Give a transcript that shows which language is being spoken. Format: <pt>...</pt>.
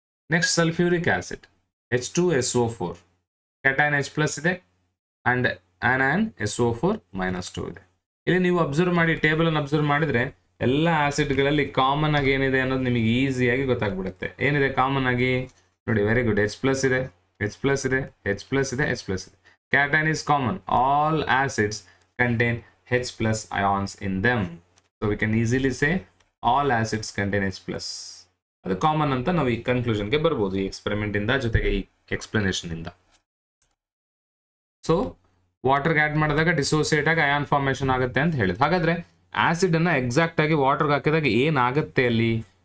<en>Next sulphuric acid H2SO4, cation H+ ಇದೆ and anion SO4- ಇದೆ.</en> <kn>ಇಲ್ಲಿ ನೀವು ಅಬ್ಸರ್ವ್ ಮಾಡಿ, ಟೇಬಲ್ ಅನ್ನು ಅಬ್ಸರ್ವ್ ಮಾಡಿದ್ರೆ ಎಲ್ಲ ಆಸಿಡ್ಗಳಲ್ಲಿ ಕಾಮನ್ ಆಗಿ ಏನಿದೆ ಅನ್ನೋದು ನಿಮಗೆ ಈಸಿಯಾಗಿ ಗೊತ್ತಾಗ್ಬಿಡುತ್ತೆ. ಏನಿದೆ ಕಾಮನ್ ಆಗಿ ನೋಡಿ, ವೆರಿ ಗುಡ್, H+ ಇದೆ, H+ ಇದೆ, H+ ಇದೆ, H+ ಇದೆ.</kn> <en>Cation is common. All acids contain H+ ions in them. So we can easily say all acids contain H+.</en> <kn>ಅದು ಕಾಮನ್ ಅಂತ ನಾವು ಈ ಕನ್ಕ್ಲೂಷನ್ಗೆ ಬರ್ಬೋದು ಈ ಎಕ್ಸ್ಪೆರಿಮೆಂಟ್ ಇಂದ, ಜೊತೆಗೆ ಈ ಎಕ್ಸ್ಪ್ಲನೇಷನ್ ಇಂದ. ಸೊ ವಾಟರ್ಗೆ ಆ್ಯಡ್ ಮಾಡಿದಾಗ ಡಿಸೋಸಿಯೇಟ್ ಆಗಿ ಅಯಾನ್ ಫಾರ್ಮೇಷನ್ ಆಗುತ್ತೆ ಅಂತ ಹೇಳಿದ್ರು. ಹಾಗಾದ್ರೆ ಆಸಿಡ್ ಅನ್ನ ಎಕ್ಸಾಕ್ಟ್ ಆಗಿ ವಾಟರ್ಗೆ ಹಾಕಿದಾಗ ಏನಾಗುತ್ತೆ ಅಲ್ಲಿ?</kn>